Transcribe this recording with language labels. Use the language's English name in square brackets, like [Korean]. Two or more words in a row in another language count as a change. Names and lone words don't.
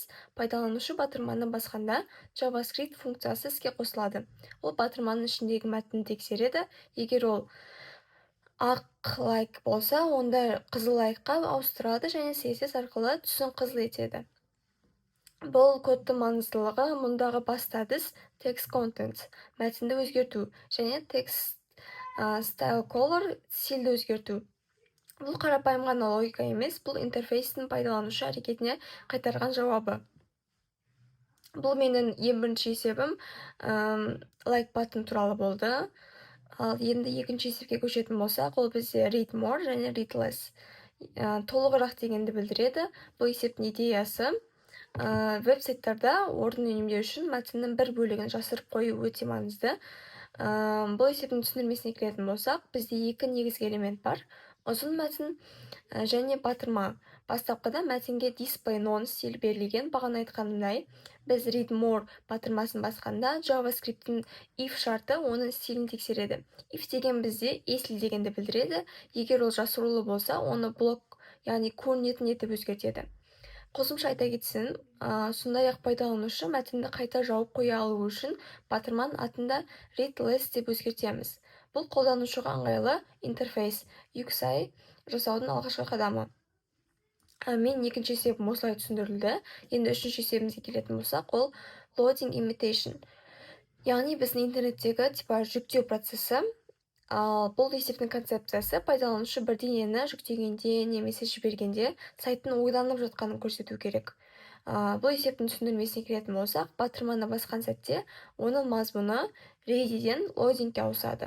[Kazakh] Пайдаланушы батырманы басқанда JavaScript функциясы іске қосылады. Ол батырманың ішіндегі мәтінді тексереді. Егер ол ақ like болса, онда қызыл лайкқа ауыстырады және CSS арқылы түсін қызыл етеді. Бұл кодтың маңыздылығы мұндағы басты әдіс [English] text content, [Kazakh] мәтінді өзгерту, және [English] text style color, [Kazakh] стильді өзгерту. Бұл қарапайым ғана логика емес, бұл интерфейстің пайдаланушы әрекетіне қайтарған жауабы. Бұл менің ең бірінші есебім [English] like button [Kazakh] туралы болды. Ал енді екінші есепке көшетін болсақ, ол бізде [English] read more [Kazakh] және [English] read less. [Kazakh] Толығырақ дегенді білдіреді. Бұл есептің идеясы веб-сайттарда орын үнемдеу үшін мәтіннің бір бөлігін жасырып қою өте маңызды. Бұл есептің түсіндірмесіне келетін болсақ, бізде екі негізгі элемент бар. Ұзын мәтін және батырма. Бастапқыда мәтінге [English] display none [Kazakh] стиль берілген. Бағана айтқанымдай, біз [English] read more [Kazakh] батырмасын басқанда JavaScript'ің if шарты оның стилін тексереді. If деген бізде если дегенді білдіреді. Егер ол жасырулы болса, оны блок, яғни көрінетін етіп өзгертеді. Қосымша айта кетсін, сондай-ақ пайдаланушы мәтінді қайта жауып қоя алу үшін батырманың атында [English] read less [Kazakh] деп өзгертеміз. Бұл қолданушыға ыңғайлы интерфейс UXI жасаудың алғашқы қадамы. Мен екінші есебім осылай түсіндірілді. Енді үшінші есебімізге келетін болсақ, ол [English] loading imitation. [Kazakh] Яғни біздің интернеттегі жүктеу процесі. Бұл есептің концепциясы пайдаланушы бірдеңені жүктегенде немесе жібергенде сайттың ойланып жатқанын көрсету керек. Бұл есептің түсіндірмесіне келетін болсақ, батырманы басқан сәтте оның мазмұны ready'ден loading'ге ауысады.